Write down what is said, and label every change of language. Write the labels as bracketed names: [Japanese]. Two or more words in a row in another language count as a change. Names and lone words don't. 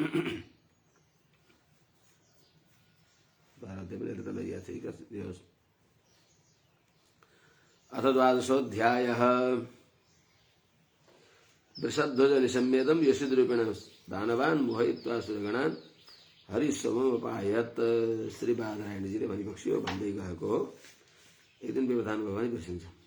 [Nepali] 12 अध्याय पनि एकदमै याद छ। [Sanskrit] अथ द्वादशोऽध्यायः। वृषध्वज निशम्येदं यशोद्रूपेण दानवान् मोहयित्वा सुरगणान् हरिस्वमपायत। [Nepali] श्री बादरायणजीले भनिबक्स्यो भन्दै गएको हो। एक दिन व्यवधान भयो भने बिर्सिन्छ।